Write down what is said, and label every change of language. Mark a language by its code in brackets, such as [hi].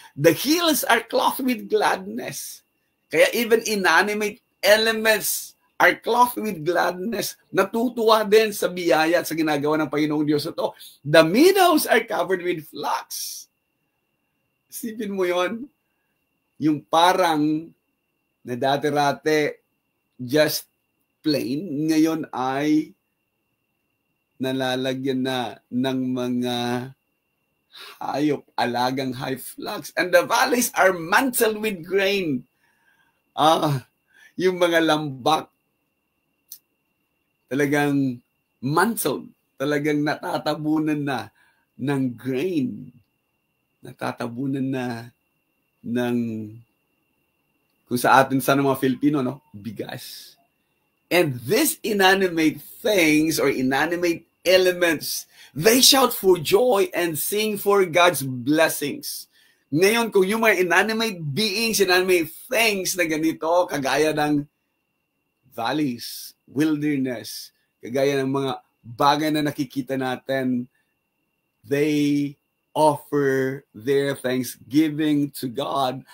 [en] The hills are clothed with gladness. Kaya even inanimate elements are clothed with gladness. [tl] Natutuwa din sa biyaya at sa ginagawa ng Panginoong Diyos ito. [en] The meadows are covered with flocks. [tl] Isipin mo yon, yung parang na dati-rate [en] just plain, [tl] ngayon ay nalalagyan na ng mga hayop, alagang high flocks. [en] And the valleys are mantled with grain. [tl] Yung mga lambak, talagang mantled, talagang natatabunan na ng grain. Natatabunan na ng, kung sa atin sa mga Filipino, no? Bigas. [en] And these inanimate things or inanimate elements, they shout for joy and sing for God's blessings. [tl] Ngayon, kung yung mga inanimate beings, inanimate things na ganito, kagaya ng valleys, wilderness, kagaya ng mga bagay na nakikita natin, [en] they offer their thanksgiving to God.